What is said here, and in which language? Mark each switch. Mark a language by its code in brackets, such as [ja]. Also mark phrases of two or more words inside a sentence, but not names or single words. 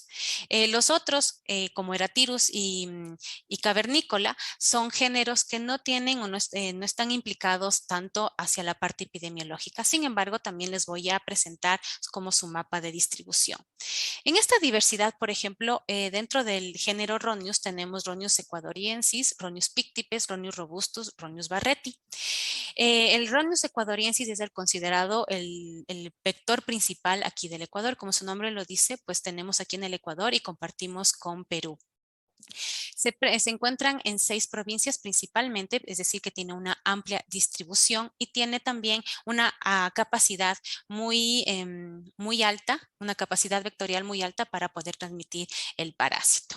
[es] Los otros, como Eratirus y Cavernícola, son géneros que no tienen o no están implicados tanto hacia la parte epidemiológica. Sin embargo, también les voy a presentar como su mapa de distribución. En esta diversidad, por ejemplo, dentro del género Rhonius tenemos Rhonius ecuadoriensis, Rhonius pictipes, Rhonius robustus, Rhonius barretti. El Rhonius ecuadoriensis es el considerado el vector principal aquí del Ecuador. Como su nombre lo dice, pues tenemos aquí en el Ecuador y compartimos con Perú. Se encuentran en 6 provincias principalmente, es decir, que tiene una amplia distribución y tiene también una capacidad muy alta, una capacidad vectorial muy alta para poder transmitir el parásito.